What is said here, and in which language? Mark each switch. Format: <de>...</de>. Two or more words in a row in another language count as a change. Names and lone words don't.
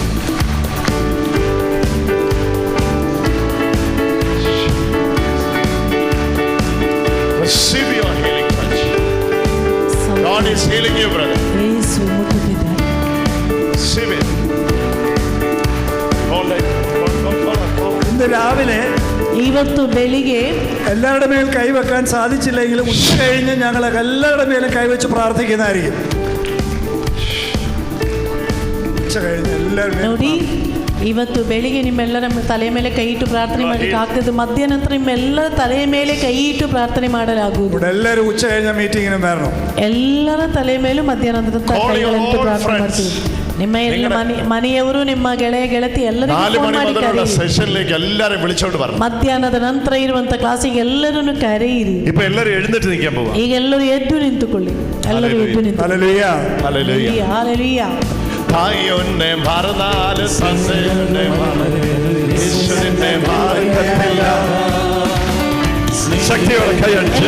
<en>Receive your healing touch. God is healing you, brother.</en> <kn>ಯೇಸು ಮುಟ್ಟುತ್ತಿದ್ದಾನೆ.</kn> <en>Receive it. Hold it.</en> <ml>ഇന്ന് രാവിലെ</ml> <kn>ಇವತ್ತು ಬೆಳಿಗ್ಗೆ</kn> <ml>എല്ലാവരുടെ മേൽ കൈവെക്കാൻ സാധിച്ചില്ലെങ്കിലും ഉച്ച കഴിഞ്ഞ് ഞങ്ങൾ എല്ലാവരുടെ മേലും കൈവച്ച് പ്രാർത്ഥിക്കുന്നതായിരിക്കും. ഉച്ച കഴിഞ്ഞ് എല്ലാവരും</ml> <kn>ನೋಡಿ, ಇವತ್ತು ಬೆಳಿಗ್ಗೆ ನಿಮ್ಮೆಲ್ಲರ ತಲೆ ಮೇಲೆ ಕೈ ಇಟ್ಟು ಪ್ರಾರ್ಥನೆ ಮಾಡಲಿಕ್ಕೆ ಆಗ್ತದೆ. ಮಧ್ಯಾಹ್ನ ನಂತರ ನಿಮ್ಮೆಲ್ಲರ ತಲೆ ಮೇಲೆ ಕೈ ಇಟ್ಟು ಪ್ರಾರ್ಥನೆ ಮಾಡಲಾಗುವುದು.</kn> <ml>എല്ലാവരും ഉച്ച കഴിഞ്ഞ മീറ്റിങ്ങിനും വരണം.</ml> <kn>ಎಲ್ಲರ ತಲೆ ಮೇಲೂ ಮಧ್ಯಾಹ್ನದ ಕೈಗಳಿಟ್ಟು ಪ್ರಾರ್ಥನೆ ಮಾಡ್ತೀವಿ. ನಿಮ್ಮ ಎಲ್ಲ ಮನೆಯವರು, ನಿಮ್ಮ ಗೆಳೆಯ ಗೆಳತಿ ಎಲ್ಲರಿಗೂ</kn> <ml>ಸೆಷನ್ലേക്ക് എല്ലാവരും വിളിച്ചോണ്ട് വരണം.</ml> <kn>ಮಧ್ಯಾಹ್ನದ ನಂತರ ಇರುವಂತ ಕ್ಲಾಸಿಗೆ ಎಲ್ಲರನ್ನು ಕರೆಯಿರಿ.</kn> <ml>ഇപ്പോ എല്ലാവരും എഴുന്നേറ്റ് നിൽക്കാൻ പോവാ.</ml> <kn>ಈಗ ಎಲ್ಲರೂ ಎದ್ದು ನಿಂತುಕೊಳ್ಳಿ. ಎಲ್ಲರೂ ಎದ್ದು ನಿಂತು.</kn> <ml>ഹല്ലേലൂയ ഹല്ലേലൂയ ഹല്ലേലൂയ. തായൊന്നെ മറന്നാല് സന്ദയുടെ യേശുവിനെ മറക്കത്തില്ല. ശക്തിയോടെ കൈയടിച്ച്</ml>